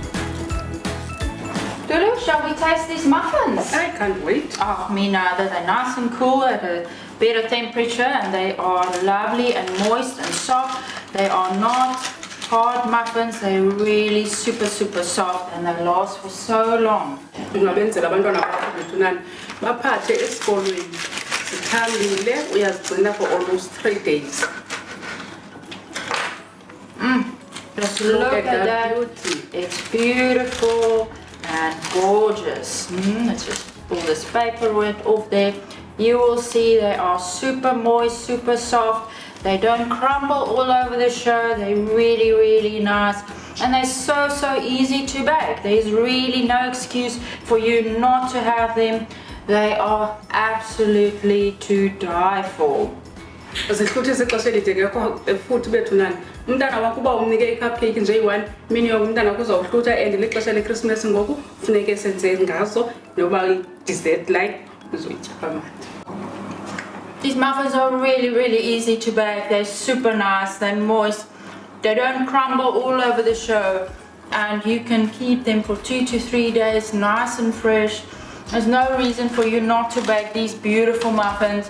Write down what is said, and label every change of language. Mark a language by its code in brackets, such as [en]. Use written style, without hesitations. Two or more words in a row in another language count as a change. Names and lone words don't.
[en] Lulu, shall we taste these muffins? I can't wait. Oh, me neither. They're nice and cool at a better temperature and they are lovely and moist and soft. They are not hard muffins. They're really super soft and they last for so long. [xh] Ungabenzela abantwana bakho bethunani baphathe esikolweni zithambile uyazigcina [en] for almost 3 days. Just look at that beauty. It's beautiful and gorgeous. Let's just pull this paper weight off there. You will see they are super moist, super soft. They don't crumble all over the show. They're really nice. And they're so easy to bake. There's really no excuse for you not to have them. They are absolutely to die for. [xh] Zihluthisa ixesha elide ke futhi bethu nani. Umntana wakho uba umnike i-cupcake nje yi-1, imini yonke umntana wakho uzawuhlutha and lixesha leChristmas ngoku funeke senze ngazo noba i-dessert like uzoyitya kamandi. [en] These muffins are really easy to bake. They're super nice, they're moist, they don't crumble all over the show, and you can keep them for 2 to 3 days nice and fresh. There's no reason for you not to bake these beautiful muffins.